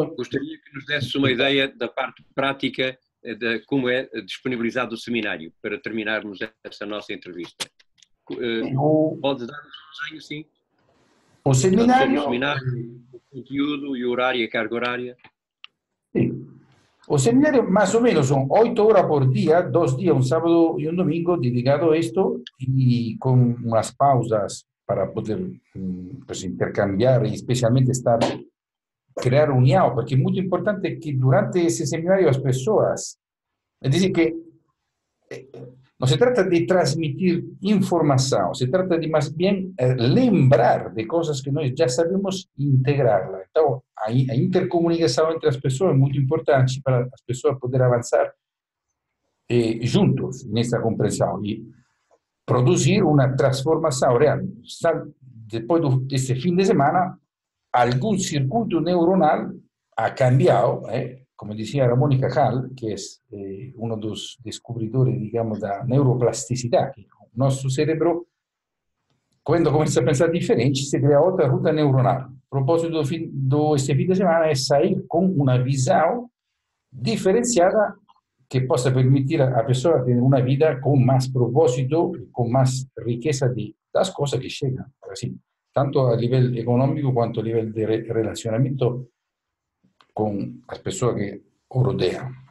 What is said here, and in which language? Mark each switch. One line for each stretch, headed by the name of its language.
Portuguese: Gostaria que nos desse uma ideia da parte prática de como é disponibilizado o seminário, para terminarmos esta nossa entrevista. pode dar um desenho, sim? O seminário... Sobre o seminário, o conteúdo e o horário, a carga horária. Sim.
Spanish: O seminario más o menos son 8 horas por día, 2 días, un sábado y un domingo dedicado a esto y con unas pausas para poder pues, intercambiar y especialmente crear unión, porque es muy importante que durante ese seminario las personas, es decir, que no se trata de transmitir información, se trata de más bien lembrar de cosas que nosotros ya sabemos e integrarlas. Entonces, a intercomunicación entre las personas es muy importante para las personas poder avanzar juntos en esta comprensión y producir una transformación real. Después de este fin de semana, algún circuito neuronal ha cambiado, como decía Ramón Cajal, que es uno de los descubridores, digamos, de la neuroplasticidad, que nuestro cerebro, cuando comienza a pensar diferente, se crea otra ruta neuronal. El propósito de este fin de semana es salir con una visión diferenciada
Portuguese: que possa permitir a pessoa ter uma vida com mais propósito, com mais riqueza das coisas que chegam, assim, tanto a nível econômico quanto a nível de relacionamento com as pessoas que o rodeiam.